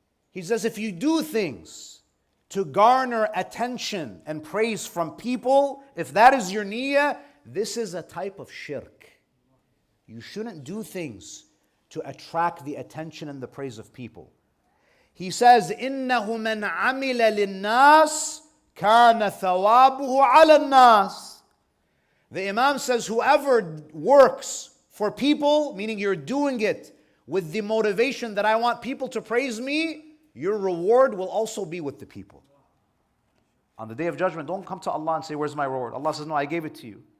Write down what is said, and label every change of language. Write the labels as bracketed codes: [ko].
[en] He says, if you do things to garner attention and praise from people, if that is your niyyah, this is a type of shirk. You shouldn't do things to attract the attention and the praise of people. He says, [ar] إِنَّهُ مَنْ عَمِلَ لِلنَّاسِ كَانَ ثَوَابُهُ عَلَى النَّاسِ. [en] The Imam says, whoever works for people, meaning you're doing it with the motivation that I want people to praise me, your reward will also be with the people. On the Day of Judgment, don't come to Allah and say, where's my reward? Allah says, no, I gave it to you.